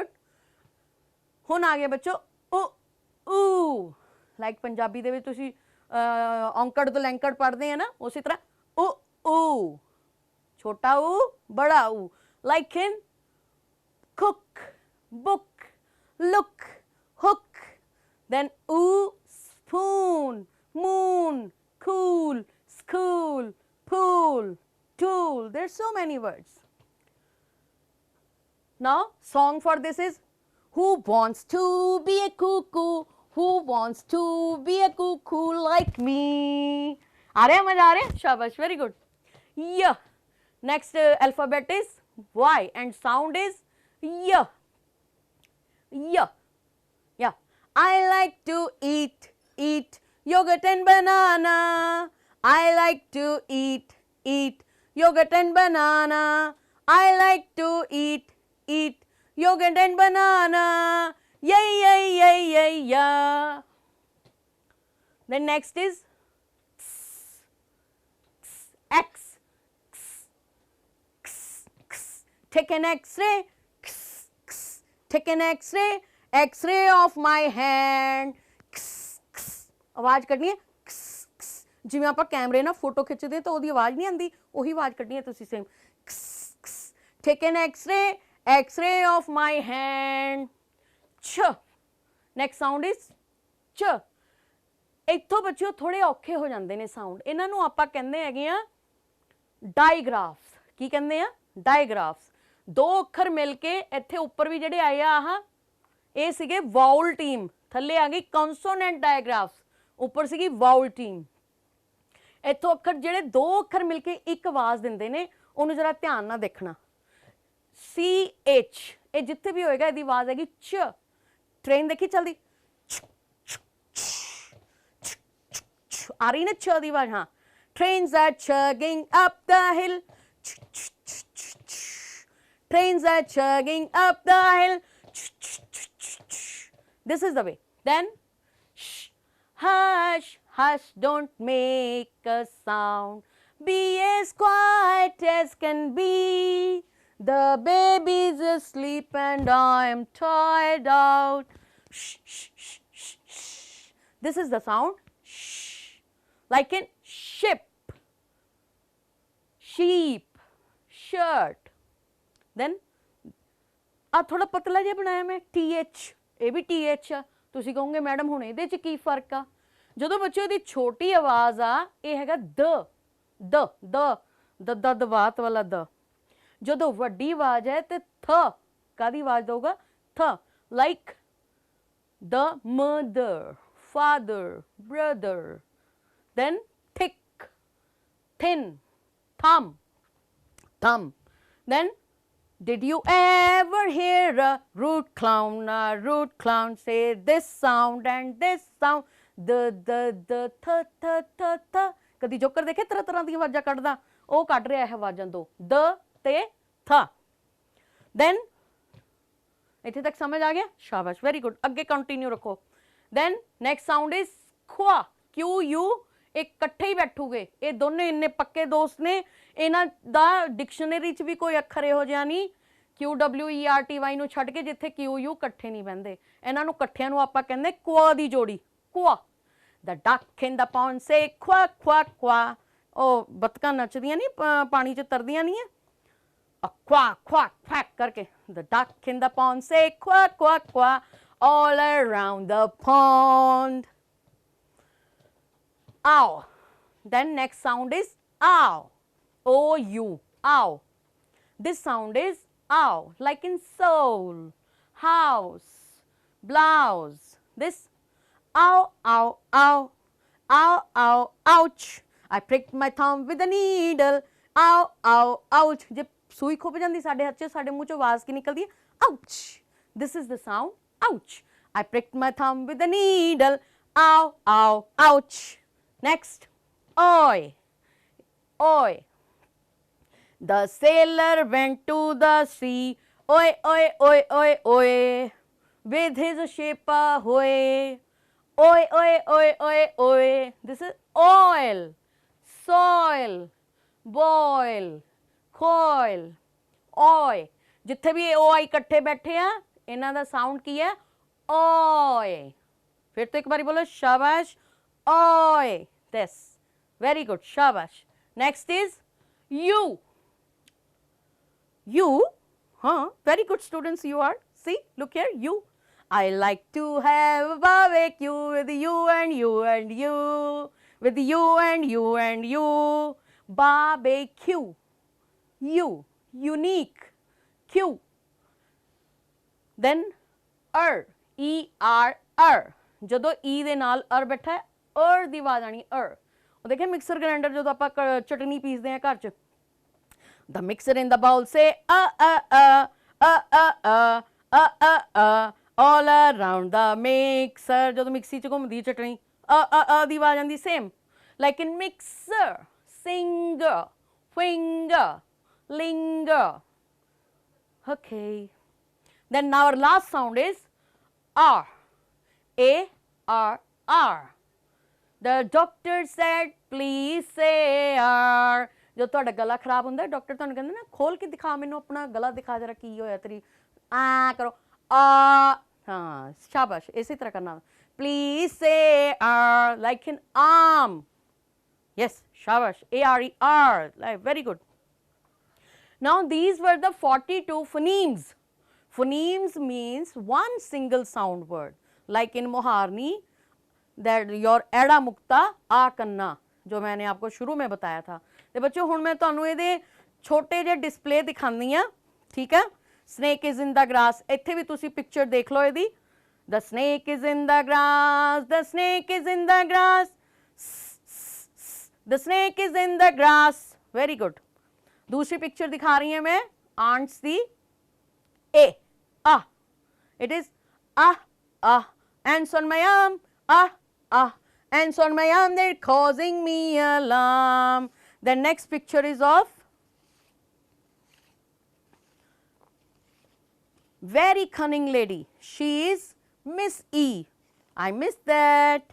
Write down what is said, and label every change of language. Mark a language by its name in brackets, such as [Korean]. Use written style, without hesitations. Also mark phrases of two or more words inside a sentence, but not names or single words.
[Punjabi] ਹੁਣ ਆ ਗਯਾ ਬੱਚਿਆਂ ਉ ਊ, [Hindi] लाइक [Punjabi] ਪੰਜਾਬੀ ਦੇ ਵਿਚ ਤੁਸੀਂ ਔਂਕੜ ਤੋ ਲੈਂਕੜ [Hindi] पढ़ते हैं ना, उसी तरह उ ऊ, छोटा ऊ बड़ा ऊ, [English] like in cook, book, look, hook, then oo, spoon, moon, cool, school, pool, tool. There's so many words. Now song for this is who wants to be a cuckoo, who wants to be a cuckoo like me। [Hindi] आ रहे हैं, मजा आ रहे हैं, शाबाश, [English] very good। Yeah, next alphabet is Y and sound is yeah, yeah, yeah। I like to eat yogurt and banana, I like to eat yogurt and banana, I like to eat yogurt and banana, yay yay yay yay yeah। Then next is X, take an X-ray, take an X-ray, X-ray of my hand, [Punjabi] ਆਵਾਜ਼ ਕਰਨੀ ਹੈ ਜਿਵੇਂ ਆਪਾਂ ਕੈਮਰੇ ਨਾ ਫੋਟੋ ਖਿੰਚਦੇ ਤੋ ਓਦੀ ਆਵਾਜ਼ ਨਹੀਂ ਆਂਦੀ, ਓਹੀ ਆਵਾਜ਼ ਕਰਨੀ ਹੈ ਤੁਸੀਂ ਸੇਮ। [English] take an X-ray, X-ray of my hand, ch। next sound is ch। [Punjabi] ਇੱਥੋਂ ਬੱਚਿਓ ਥੋੜੇ ਔਖੇ ਹੋ ਜਾਂਦੇ ਨੇ ਸਾਊਂਡ, ਇਹਨਾਂ ਨੂੰ ਆਪਾਂ ਕਹਿੰਦੇ ਹੈਗੇ ਆ ਡਾਇਗ੍ਰਾਫਸ। ਕੀ ਕਹਿੰਦੇ ਆ? ਡਾਇਗ੍ਰਾਫਸ। ਦੋ ਅੱਖਰ ਮਿਲ ਕੇ ਇੱਥੇ ਉੱਪਰ ਵੀ ਜਿਹੜੇ ਆਏ ਆ ਆਹ ਇਹ ਸੀਗੇ [English] vowel team, [Punjabi] ਥੱਲੇ ਆ ਗਈ [English] consonant digraphs, [Punjabi] ਉੱਪਰ ਸੀਗੀ [English] vowel team. [Punjabi] ਇੱਥੋਂ ਅੱਖਰ ਜਿਹੜੇ ਦੋ ਅੱਖਰ ਮਿਲ ਕੇ ਇੱਕ ਆਵਾਜ਼ ਦਿੰਦੇ ਨੇ ਉਹਨੂੰ ਜਰਾ ਧਿਆਨ ਨਾਲ ਦੇਖਣਾ। CH, ਇਹ ਜਿੱਥੇ ਵੀ ਹੋਏਗਾ ਇਹਦੀ ਆਵਾਜ਼ ਹੈਗੀ ਚ। ਟ੍ਰੇਨ ਦੇਖੀ ਚਲਦੀ ਆ ਰਹੀ ਨਾ ਛ ਦੀ ਆਵਾਜ਼, ਹਾਂ। [English] Trains are chugging up the hill, trains are chugging up the hill, this is the way। Then hush hush don't make a sound, be as quiet as can be, the baby's asleep and I'm tired out, this is the sound। like in ship, sheep, shirt। [Punjabi] then ਆ ਥੋੜਾ ਪਤਲਾ ਜਿਹਾ ਬਣਾਇਆ ਮੈਂ TH, ਇਹ ਵੀ TH ਆ। ਤੁਸੀਂ ਕਹੋਗੇ ਮੈਡਮ ਹੁਣ ਇਹਦੇ 'ਚ ਕੀ ਫਰਕ ਆ? ਜਦੋਂ ਬੱਚੇ ਦੀ ਛੋਟੀ ਆਵਾਜ਼ ਆ ਇਹ ਹੈਗਾ ਦ ਦਵਾਤ ਵਾਲਾ ਦ। ਜਦੋਂ ਵੱਡੀ ਆਵਾਜ਼ ਹੈ ਤੇ ਥ, ਕਾਦੀ ਆਵਾਜ਼ ਦਊਗਾ? ਥ। [English] like the mother, father, brother. then thick, thin, thumb। then did you ever hear a rude clown say this sound and this sound, the th। [Punjabi] ਕਦੀ ਜੋਕਰ ਦੇਖੇ ਤਰ੍ਹਾਂ ਤਰ੍ਹਾਂ ਦੀਆਂ ਆਵਾਜ਼ਾਂ ਕੱਢਦਾ, ਉਹ ਕੱਢ ਰਿਹਾ ਇਹ ਆਵਾਜ਼ਾਂ ਦੋ, ਦ ਤੇ ਥ। then ਇੱਥੇ ਤੱਕ ਸਮਝ ਆ ਗਿਆ? ਸ਼ਾਬਾਸ਼, [English] very good. [Punjabi] ਅੱਗੇ ਕੰਟੀਨਿਊ ਰੱਖੋ। [English] then next sound is [Punjabi] ਖੁਆ, QU। ਇਹ ਇਕੱਠੇ ਹੀ ਬੈਠੂਗੇ, ਇਹ ਦੋਨੇ ਇੰਨੇ ਪੱਕੇ ਦੋਸਤ ਨੇ, ਇਹਨਾਂ ਦਾ ਡਿਕਸ਼ਨਰੀ 'ਚ ਵੀ ਕੋਈ ਅੱਖਰ ਇਹੋ ਜਿਹਾ ਨਹੀਂ QWERTY ਨੂੰ ਛੱਡ ਕੇ ਜਿੱਥੇ QU ਇਕੱਠੇ ਨਹੀਂ ਬਹਿੰਦੇ। ਇਹਨਾਂ ਨੂੰ ਇਕੱਠਿਆਂ ਨੂੰ ਆਪਾਂ ਕਹਿੰਦੇ ਕੁਆ ਦੀ ਜੋੜੀ, ਕੁਆ। [English] The duck in the pond say quack quack quack। [Punjabi] ਉਹ ਬੱਤਕਾਂ ਨੱਚਦੀਆਂ ਨਹੀਂ, ਪਾਣੀ 'ਚ ਤਰਦੀਆਂ ਨਹੀਂ ਹੈ, [English] quack quack quack ਕਰਕੇ। The duck in the pond say quack quack quack all around the pond। ow। then next sound is ow, OU, ow। this sound is ow, like in soul, house, blouse. This ow, ow, ow, ow, ow, ouch. I pricked my thumb with a needle. Ow, ow, ouch. [Punjabi] ਜੇ ਸੂਈ ਖੁਪ ਜਾਤੀ ਸਾਡੇ ਹਾਥ ਚ ਸਾਡੇ ਮੂੰਹ ਚੋਂ ਆਵਾਜ਼ ਕੀ ਨਿਕਲਤੀ ਹੈ? [English] Ouch. This is the sound. Ouch. I pricked my thumb with a needle. Ow, ow, ouch. Next. Oi. Oi. The sailor went to the sea. Oi, oi, oi, oi, oi. With his ship ahoy. Oi, oi, oi, oi, oi. This is oil, soil, boil, coil, oi. [Punjabi] ਜਿੱਥੇ ਭੀ oi ਇਕੱਠੇ ਬੈਠੇ ਹੈਂ ਇਨ੍ਹਾਂ ਦਾ ਸਾਊਂਡ ਕੀ ਹੈ oi. [Hindi] फिर तो एक बारी बोलो शाबाश oi. [English] This very good शाबाश. Next is you. You, huh? Very good students you are. See, look here, you. I like to have a barbecue with you and you and you, with you and you and you. Barbecue. You, unique. Q. Then E-R. [Punjabi] ਜਦੋਂ E ਦੇ ਨਾਲ ਬੈਠਾ ਹੈ ਦੀ ਆਵਾਜ਼ ਆਣੀ ਉਹ ਦੇਖਿਆ ਮਿਕਸਰ ਗ੍ਰਾਈਂਡਰ ਜਦੋਂ ਆਪਾਂ ਚਟਨੀ ਪੀਸਦੇ ਆ ਘਰ ਚ [English] the mixer in the bowl say all around the mixer [Punjabi] ਜਦੋਂ ਮਿਕਸੀ ਚ ਘੁੰਮਦੀ ਚਟਨੀ ਦੀ ਆਵਾਜ਼ ਆਉਂਦੀ [English] same like in mixer singer finger linger okay then our last sound is R A-R-R the doctor said please say R [Punjabi] ਜੋ ਤੁਹਾਡਾ ਗਲਾ ਖਰਾਬ ਹੁੰਦਾ ਡਾਕਟਰ ਤੁਹਾਨੂੰ ਕਹੰਦਾ ਨਾ ਖੋਲ ਕੇ ਦਿਖਾ ਮੈਨੂੰ ਅਪਣਾ ਗਲਾ ਦਿਖਾ ਜ਼ਰਾ ਕੀ ਹੋਇਆ ਤੇਰੀ [Hindi] आ करो हाँ शाबाश इसी तरह करना [English] please say like in arm yes शाबाश A-R-E-R like very good now these were the 42 phonemes phonemes means one single sound word like in Moharni that your [Hindi] एड़ा मुक्ता आ कन्ना जो मैंने आपको शुरू में बताया था [Punjabi] ਤੇ ਬੱਚਿਓ ਹੁਣ ਮੈਂ ਤੁਹਾਨੂੰ ਇਹਦੇ ਛੋਟੇ ਜਿਹੇ ਡਿਸਪਲੇ ਦਿਖਾਉਂਦੀ ਆ ਠੀਕ ਹੈ [English] snake is in the grass [Punjabi] ਇੱਥੇ ਵੀ ਤੁਸੀਂ ਪਿਕਚਰ ਦੇਖ ਲਓ ਇਹਦੀ [English] the snake is in the grass the snake is in the grass the snake is in the grass very good [Hindi] दूसरी पिक्चर दिखा रही हैं मैं [English] ants ਦੀ it is ants on my arm ants on my arm they're causing me alarm the next picture is of very cunning lady she is Miss E I missed that